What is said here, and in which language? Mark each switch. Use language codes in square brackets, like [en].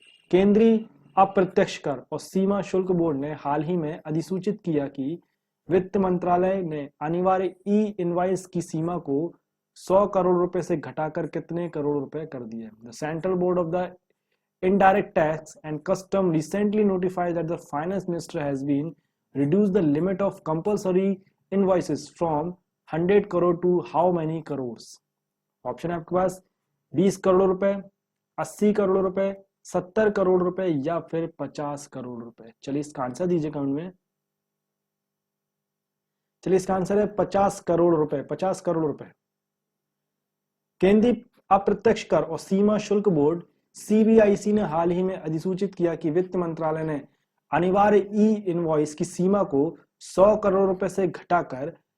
[hi] केंद्रीय अप्रत्यक्ष कर और सीमा शुल्क बोर्ड ने हाल ही में अधिसूचित किया कि वित्त मंत्रालय ने अनिवार्य ई इनवॉइस की सीमा को 100 करोड़ रुपए से घटाकर कितने करोड़ रुपए कर दिया? [en] The central board of the Indirect Tax and Custom recently notified that the Finance Minister has been reduced the limit of compulsory invoices from 100 crore to how many crores? [hi] Option है आपके पास 20 करोड़ रुपए, 80 करोड़ रुपए, 70 करोड़ रुपए या फिर 50 करोड़ रुपए। चलिए इसका आंसर दीजिए कमेंट में। चलिए इसका आंसर है 50 करोड़ रुपए। 50 करोड़ रुपए। केंद्रीय अप्रत्यक्ष कर और सीमा शुल्क बोर्ड CBIC ने हाल ही में अधिसूचित किया कि वित्त मंत्रालय ने अनिवार्य ई इनवॉइस की सीमा को 100 करोड़ रुपए से घटाकर